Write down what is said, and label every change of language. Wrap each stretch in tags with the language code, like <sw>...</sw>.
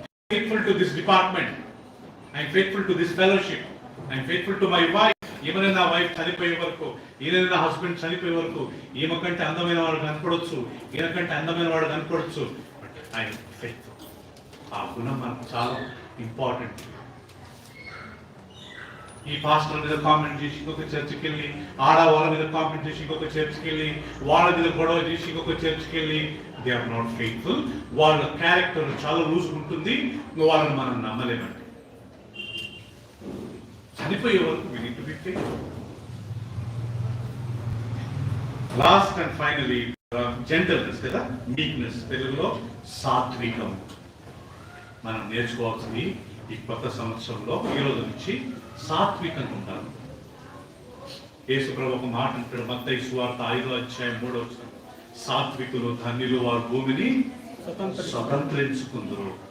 <en>Faithful to this department, I am faithful to this fellowship, I am faithful to my wife.</en> <te>ఈమె నా wife చనిపోయే వరకు, ఈయన నా హస్బెండ్ చనిపోయే వరకు, ఈమె కంటే అందమైన వాడు కనపడవచ్చు, ఈయన కంటే అందమైన వాడు కనపడవచ్చు,</te> <en>But I am faithful.</en> <te>ఆ గుణం మనకు చాలా ఇంపార్టెంట్. ఈ పాస్టర్ మీద కామెంట్ చేసి ఇంకొక చర్చికి వెళ్ళి, వాళ్ళ మీద కామెంట్ చేసి ఇంకొక చర్చికి వెళ్ళి, వాళ్ళ మీద గొడవ చేసి ఇంకొక చర్చికి వెళ్ళి,</te> <en>They are not faithful.</en> <te>వాళ్ళ క్యారెక్టర్ చాలా లూజ్ ఉంటుంది, వాళ్ళని మనం నమ్మలేమండి. చనిపోయే వరకు</te> <en>we need to be faithful.</en> <te>Last and finally gentleness, కదా, మీక్నెస్, తెలుగులో సాత్వికం. మనం నేర్చుకోవాల్సింది ఈ కొత్త సంవత్సరంలో ఈ రోజు నుంచి సాత్వికంగా ఉండాలి. యేసు ప్రభు ఒక మాట అంటాడు, మత్తయి సువార్త 5వ అధ్యాయం 3వ వచనం, సాత్వికులు ధన్యులు, వారు భూమిని స్వతంత్రించుకుందరు.</te>